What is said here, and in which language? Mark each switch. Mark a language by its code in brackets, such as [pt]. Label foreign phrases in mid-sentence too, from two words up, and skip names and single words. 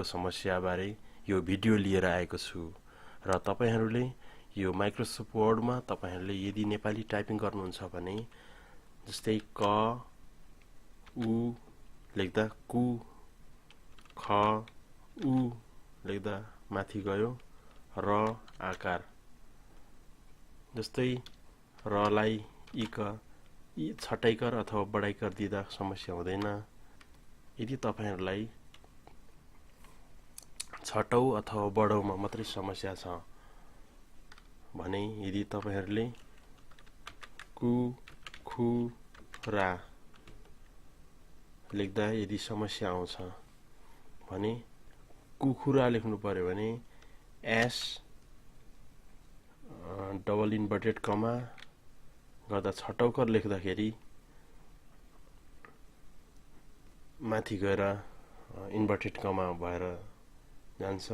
[ne] समस्याबारे यो भिडियो लिएर आएको छु र तपाईहरुले यो माइक्रोसफ्ट वर्डमा तपाईहरुले यदि नेपाली टाइपिङ गर्नुहुन्छ भने जस्तै क उ लेख्दा कु ख उ लेख्दा माथि गयो र आकार जस्तै र लाई इक छटाइकर अथवा बडाइकर दिदा समस्या हुँदैन। यदि तपाईहरुलाई छटौ अथवा बडौमा मात्रै समस्या छ भने यदि तपाईहरुले कु खु रा लेख्दा यदि समस्या आउँछ भने कुखुरा लेख्नु पर्यो भने [en] S double inverted comma [ne] गर्दा छटौकर लेख्दाखेरि माथि गएर [en] inverted comma [ne] भएर जान्छ।